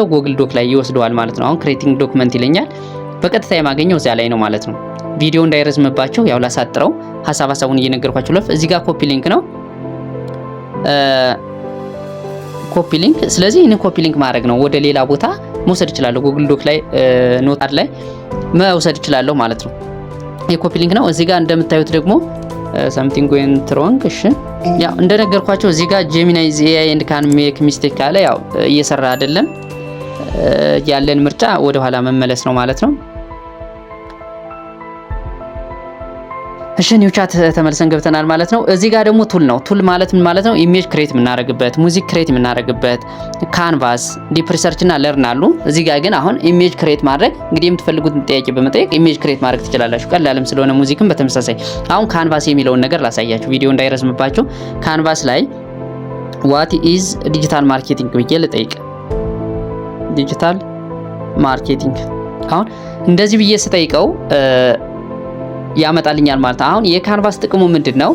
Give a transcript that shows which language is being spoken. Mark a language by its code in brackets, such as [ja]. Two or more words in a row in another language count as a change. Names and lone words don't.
[am] ጉግል ዶክ ላይ ይወስደዋል ማለት ነው። አሁን [en] creating document [am] ይለኛል። በቀጥታ የማገኘው እዚያ ላይ ነው ማለት ነው። ቪዲዮ እንዳይረዝምባቸው ያው ላሳጥረው ሐሳቡን እየነገርኳችሁ ለፍ እዚህ ጋር [en] copy link [am] ነው [en] copy link። [am] ስለዚህ ይሄንን [en] copy link [am] ማድረግ ነው ወደ ሌላ ቦታ መውሰድ እችላለሁ። ጉግል ዶክ ላይ ኖትፓድ ላይ መውሰድ እችላለሁ ማለት ነው። [en] copy link [am] ነው። እዚህ ጋር እንደምታዩት ደግሞ [en] something went wrong። [am] እሺ ያው እንደነገርኳችሁ እዚህ ጋር ጄሚናይ [en] AI and can make mistake [am] ካለ ያው እየሰራ አይደለም። ያለን ምርጫ ወደ ኋላ መመለስ ነው ማለት ነው። እሺ [en] new chat [am] ተመልሰን ገብተናል ማለት ነው። እዚህ ጋር ደግሞ ቱል ነው። ቱል ማለት ምን ማለት ነው? [en] image create [am] የምናደርግበት፣ [en] music create [am] የምናደርግበት፣ ካንቫስ፣ [en] deep research [am] እና ለርን አሉ። እዚህ ጋር ግን አሁን [en] image create [am] ማድረግ እንግዲህ የምትፈልጉትን ጥያቄ በመጠየቅ [en] image create [am] ማድረግ ትችላላችሁ። ቀላልም ስለሆነ ሙዚክም በተመሳሳይ አሁን ካንቫስ የሚለውን ነገር ላሳያችሁ ቪዲዮ እንዳይረዝምባችሁ። ካንቫስ ላይ [en] what is digital marketing [am] ብዬ ልጠይቅ። [en] digital marketing [am] አሁን እንደዚህ ብዬ ስጠይቀው ያመጣልኛል ማለት ነው። አሁን የካንቫስ ጥቅሙ ምንድነው?